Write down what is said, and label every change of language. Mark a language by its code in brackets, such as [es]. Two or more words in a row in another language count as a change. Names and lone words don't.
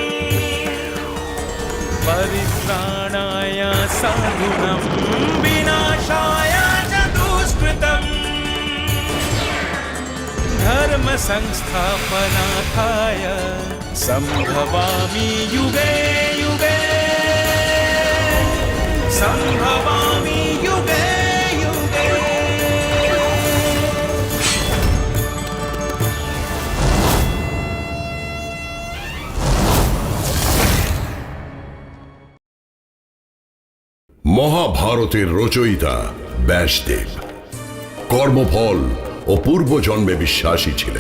[sa] परित्राणाय साधूनां विनाशाय च दुष्कृतम् धर्म संस्थापनार्थाय संभवामि युगे युगे संभवामि युगे युगे। [bn] মহাভারতের রচয়িতা ব্যাসদেব কর্মফল ও পূর্বজন্মে বিশ্বাসী ছিলেন।